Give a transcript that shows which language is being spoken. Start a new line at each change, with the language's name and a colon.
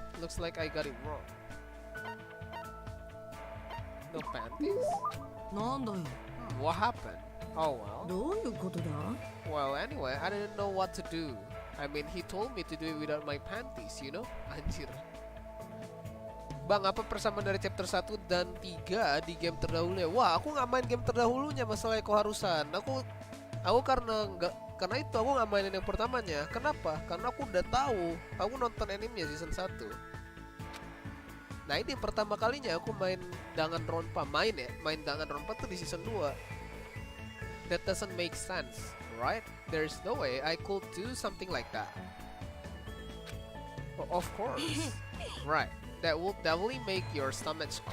English: Looks like I got it wrong. No panties? What happened? Oh well. Well, anyway, I didn't know what to do. I mean, he told me to do it without my panties, you know?
Indonesian: Anjir. Bang, apa persamaan dari chapter 1 dan 3 di game terdahulunya? Wah, aku nggak main game terdahulunya, masalah keharusan. Aku karena itu aku nggak mainin yang pertamanya. Kenapa? Karena aku udah tahu. Aku nonton animenya season 1. Nah, ini pertama kalinya aku main Danganronpa. Main Danganronpa tuh di season 2.
English: That doesn't make sense, right? There's no way I could do something like that. Oh, of course. Right. That will definitely make your stomach.